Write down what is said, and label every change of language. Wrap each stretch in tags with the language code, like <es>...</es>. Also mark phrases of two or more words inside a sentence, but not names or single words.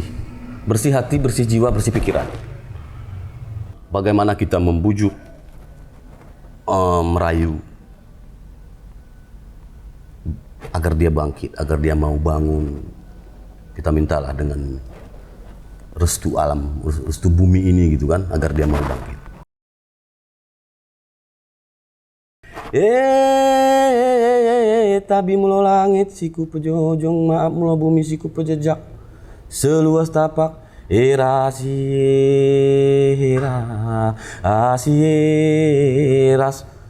<id>Bersih hati, bersih jiwa, bersih pikiran. Bagaimana kita membujuk, merayu, agar dia bangkit, agar dia mau bangun. Kita mintalah dengan restu alam, restu bumi ini gitu kan, agar dia mau bangkit.</id> <min>Tabi mulo langit siku pejojong, maaf mulo bumi siku pejejak, seluas tapak asieras.</min>